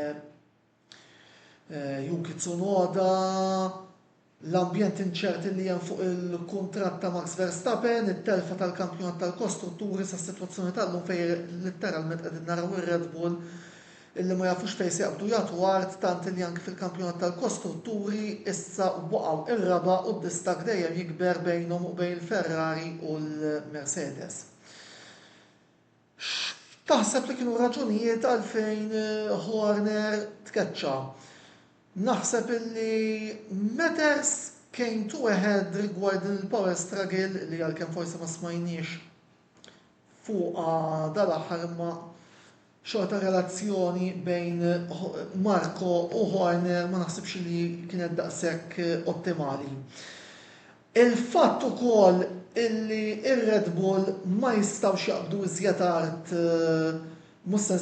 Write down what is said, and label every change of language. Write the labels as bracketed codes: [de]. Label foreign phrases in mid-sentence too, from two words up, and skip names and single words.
[mt] Yuki Tsunoda, l-ambjent inċerti li hemm fuq il-kuntratt ta' Max Verstappen, it-telfa tal-kampjonat tal-kostrutturi sa' situazzjoni tal-lum fejn letteralment qegħdin naraw ir-Red Bull illi ma jafux fejn se jaqbdu jagħtu art tant li anke fil-kampjonat tal-kostrutturi issa waqgħu ir-raba' u d-distak dejjem jikber bejnhom u bejn il-Ferrari u l-Mercedes. Taħseb li kienu raġunijiet għalfejn Horner tkeċċa. Naħseb illi [en] matters came to a head [mt] rigward il- [en] power struggle [mt] li għalkemm forsi ma smajniex fuq dal-aħħar imma xorta relazzjoni bejn Marko u Horner ma naħsibx li kienet daqshekk ottimali. Il-fatt ukoll illi ir-Red Bull ma jistgħux jaqbdu iżjed art mhux se